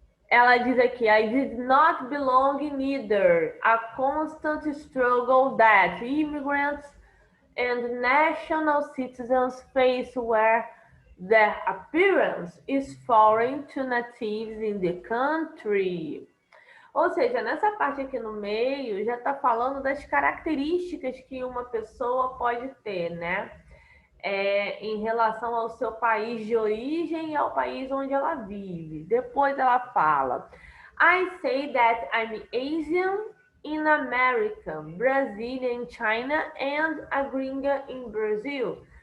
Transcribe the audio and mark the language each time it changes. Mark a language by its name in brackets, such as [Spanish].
[Portuguese] Ela diz aqui, [English] I did not belong in either. A constant struggle that immigrants and national citizens face where their appearance is foreign to natives in the country. [Portuguese] Ou seja, nessa parte aqui no meio já está falando das características que uma pessoa pode ter, né? Em relação ao seu país de origem e ao país onde ela vive. Depois ela fala: [English] I say that I'm Asian in America, Brazilian in China, and a gringa in Brazil.